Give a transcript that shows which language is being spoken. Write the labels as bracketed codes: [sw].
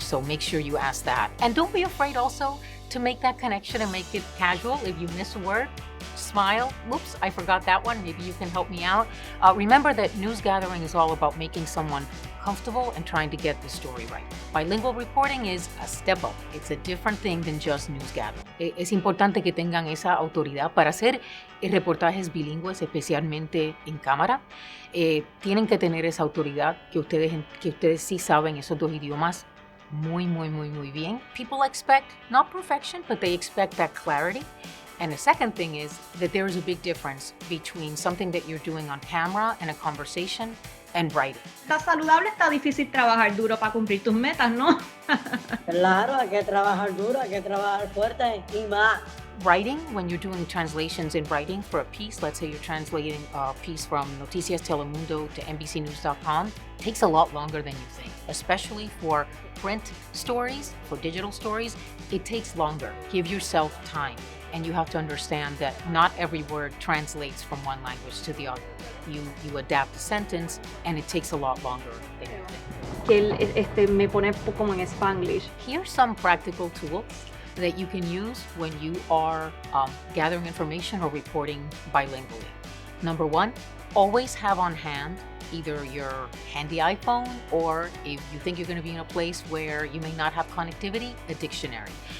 [en] So make sure you ask that. And don't be afraid also to make that connection and make it casual. If you miss a word, smile. Oops, I forgot that one. Maybe you can help me out. Remember that news gathering is all about making someone comfortable and trying to get the story right. Bilingual reporting is a step up. It's a different thing than just news gathering. [es] Es importante que tengan esa autoridad para hacer reportajes bilingües, especialmente en cámara. Tienen que tener esa autoridad que ustedes sí saben esos 2 idiomas muy bien. [en] People expect not perfection, but they expect that clarity. And the second thing is that there is a big difference between something that you're doing on camera and a conversation and writing. [es] Está saludable, está difícil trabajar duro para cumplir tus metas, ¿no? Claro, hay que trabajar duro, hay que trabajar fuerte y más. [en] Writing, when you're doing translations in writing for a piece, let's say you're translating a piece from Noticias Telemundo to NBCnews.com, takes a lot longer than you think, especially for print stories, for digital stories, it takes longer. Give yourself time. And you have to understand that not every word translates from one language to the other. You adapt the sentence, and it takes a lot longer than you think. [es] Que él me pone como en Spanglish. [en] Here's some practical tools that you can use when you are gathering information or reporting bilingually. Number 1, always have on hand either your handy iPhone, or if you think you're going to be in a place where you may not have connectivity, a dictionary.